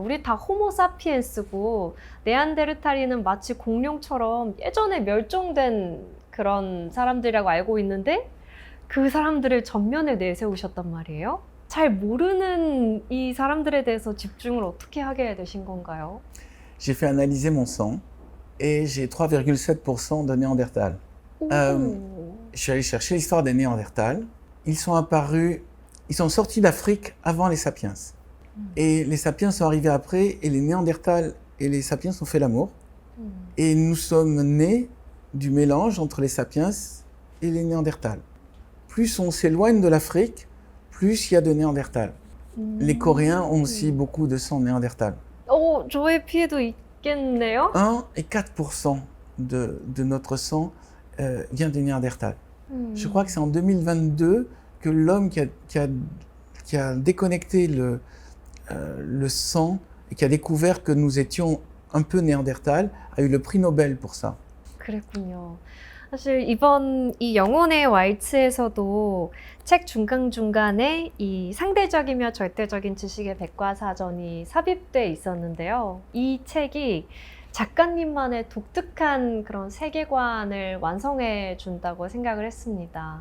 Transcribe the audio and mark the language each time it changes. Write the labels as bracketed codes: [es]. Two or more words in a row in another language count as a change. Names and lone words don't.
[ko] 우리 다 호모사피엔스고 네안데르탈인은 마치 공룡처럼 예전에 멸종된 그런 사람들이라고 알고 있는데 그 사람들을 전면에 내세우셨단 말이에요. 잘 모르는 이 사람들에 대해서 집중을 어떻게 하게 되신 건가요? [fr] J'ai fait analyser mon sang et j'ai 3,7% de Néandertal. Je suis allé chercher l'histoire des Néandertals. Ils sont apparus, ils sont sortis d'Afrique avant les sapiens. Et les sapiens sont arrivés après et les Néandertals et les sapiens ont fait l'amour. Et nous sommes nés du mélange entre les sapiens et les Néandertals. Plus on s'éloigne de l'Afrique, plus il y a de Néandertals. Les Coréens ont aussi beaucoup de sang Néandertal. [ko] 저의 피해도 있겠네요. [fr] 1 et 4% de notre sang vient des Néandertals. Je crois que c'est en 2022 que l'homme qui a déconnecté le sang et qui a découvert que nous étions un peu Néandertal a eu le prix Nobel pour ça. [ko] 그랬군요. 사실 이번 이 영혼의 왈츠에서도 책 중간중간에 이 상대적이며 절대적인 지식의 백과사전이 삽입돼 있었는데요. 이 책이 작가님만의 독특한 그런 세계관을 완성해 준다고 생각을 했습니다.